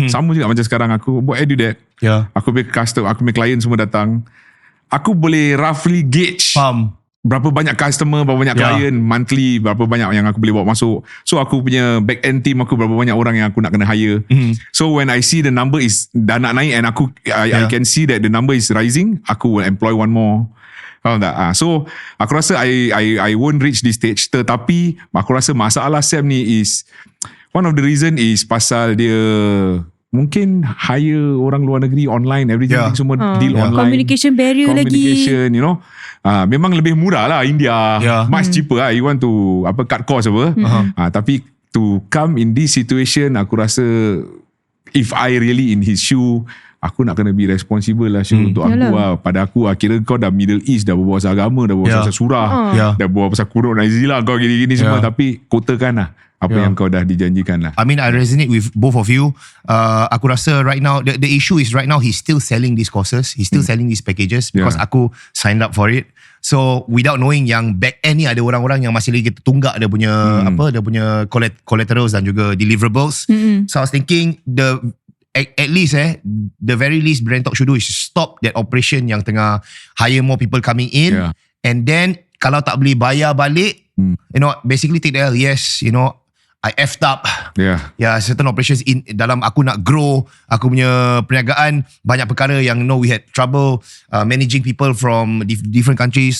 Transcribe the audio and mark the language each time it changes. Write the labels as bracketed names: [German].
[Malay] Sama juga macam sekarang aku buat Edu that. Aku punya customer, aku punya client semua datang. Aku boleh [English] roughly gauge [Malay] berapa banyak customer, berapa banyak client monthly, berapa banyak yang aku boleh bawa masuk. So aku punya back end team aku, berapa banyak orang yang aku nak kena hire. [English] So when I see the number is [Malay] dah nak naik [English] and I can see that the number is rising, aku will employ one more. [Malay] Faham tak? [English] So aku rasa I won't reach this stage. [Malay] Tetapi aku rasa masalah Sam ni is, [English] one of the reason is [Malay] pasal dia mungkin hire orang luar negeri online, [English] everything [Malay] semua deal online. [English] Communication barrier communication, you know. [Malay] Memang lebih murah lah India. [English] Much cheaper lah. You want to cut cost apa. Tapi to come in this situation, [Malay] aku rasa [English] if I really in his shoe, [Malay] aku nak kena [English] be responsible lah [Malay] untuk aku lah. Pada aku kira kau dah Middle East, dah berbual pasal agama, dah berbual pasal surah, dah berbual pasal kuruk Nazila, kau gini-gini semua. Tapi kotakan lah apa yang kau dah dijanjikan lah. [English] I mean, I resonate with both of you. [Malay] Aku rasa [English] right now, the issue is right now he's still selling these courses, he's still selling these packages because aku signed up for it. So without knowing [Malay] yang back end ni ada orang-orang yang masih lagi tunggak dia punya dia punya collaterals dan juga deliverables. [English] So I was thinking at least the very least Brand Talk should do is stop that operation [Malay] yang tengah [English] hire more people coming in, and then [Malay] kalau tak boleh bayar balik, [English] you know, basically take the L. Yes, you know, I effed up. Certain operations in [Malay] dalam aku nak grow aku punya perniagaan, banyak perkara yang [English] we had trouble managing people from different countries.